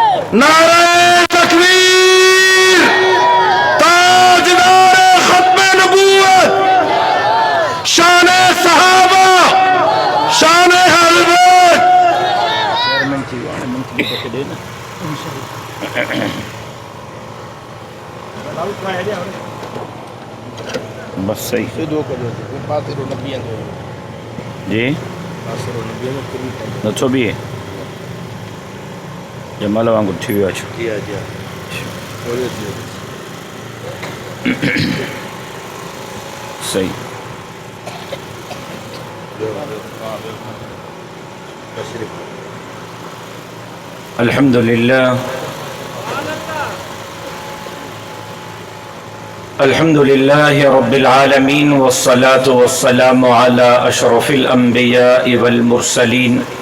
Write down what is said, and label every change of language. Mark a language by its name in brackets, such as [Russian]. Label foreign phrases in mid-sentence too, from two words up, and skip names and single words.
[Urdu] نعرۂ تکبیر، تاجدارِ ختمِ نبوت، شانِ صحابہ، شانِ اہلِ بیت. [Sindhi] बस सही जी नथो बीहे जमाल वांगुरु थी वियो आहे। [Arabic] सही الحمد لله الحمد لله رب العالمين والصلاة والسلام على أشرف الأنبياء والمرسلين